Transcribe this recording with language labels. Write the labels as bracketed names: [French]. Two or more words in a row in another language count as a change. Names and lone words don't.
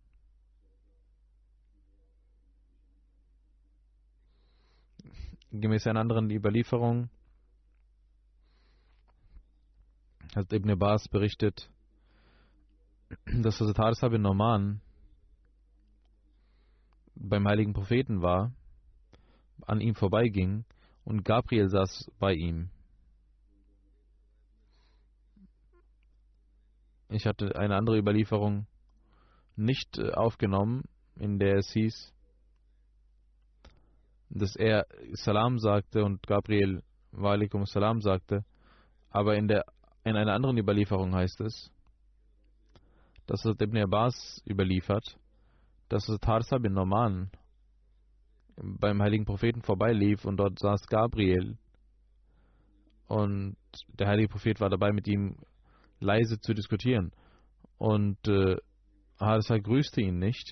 [German] Gemäß einer anderen Überlieferung hat Ibn Abbas berichtet, dass Hazrat Harisa bin Noman beim heiligen Propheten war, an ihm vorbeiging und Gabriel saß bei ihm. Ich hatte eine andere Überlieferung nicht aufgenommen, in der es hieß, dass er Salam sagte und Gabriel [Arabic] وعليكم سلام [German] sagte, aber in einer anderen Überlieferung heißt es, dass es Ibn Abbas überliefert, dass es Harisa bin Noman beim heiligen Propheten vorbeilief und dort saß Gabriel und der heilige Prophet war dabei, mit ihm leise zu diskutieren und Harisa grüßte ihn nicht.